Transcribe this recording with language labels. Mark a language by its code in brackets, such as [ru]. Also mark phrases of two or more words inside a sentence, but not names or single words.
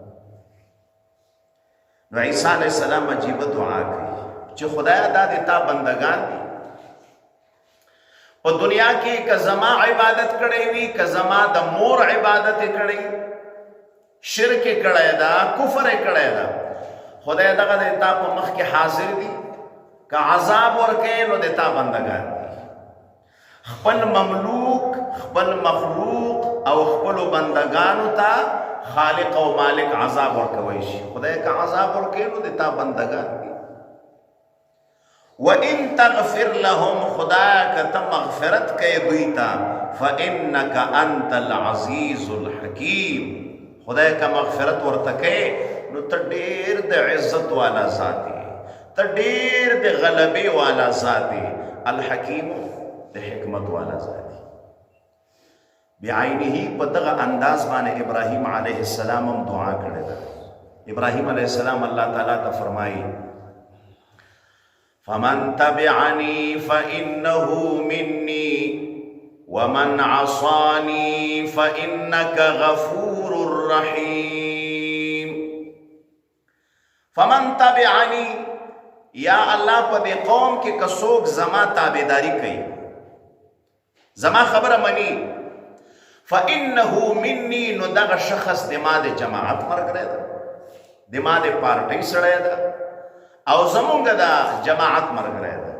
[ps] نو عیسی [ar] علیه السلام [ps] عجیبه دعا کوي چې خدایه دا د تا بندگان دي په دنیا کې که زما عبادت کړی وي که زما د مور عبادت یې کړی شرک یې کړی ده کفر یې کړی ده خدای دغه د تا په مخ کې حاضر دي که عذاب ورکوي نو د تا بندگان دي. خپل مملوک خپل مخلوق او خپلو بندگانو ته خالق او مالک عذاب ورکوي شي. خدای که عذاب ورکوي نو د تا بندگان دي. [ar] وَإِن تَغْفِرْ لَهُمْ [ps] خدایا که ته مغفرت کوي دوی ته [ar] فَإِنَّكَ أَنْتَ الْعَزِيزُ الْحَكِيمُ [ps] خدای که مغفرت ورته کوي نو ته ډېر د عزت والا ذات یې، ته ډېر د غلبې والا ذات یې، الحکیم د حکمت والا ذات یې. بعینه په دغه انداز باندې ابراهیم [ar] علیه السلام [ps] هم دعا کړې ده. [ar] ابراهیم علیه السلام [ps] الله تعالی ته فرمایي [ar] فمن تبعني فإنه مني ومن عصاني فإنك غفور رحيم. فمن تبعني [ps] یا الله په دې قوم کې کڅوک زما تابعداري کوي زما خبره مني [ar] فإنه مني [ps] نو دغه شخص د ما د جماعت مرګره ده د ما د پارټۍ سره ده او زمونږ د جماعت مرګره ده.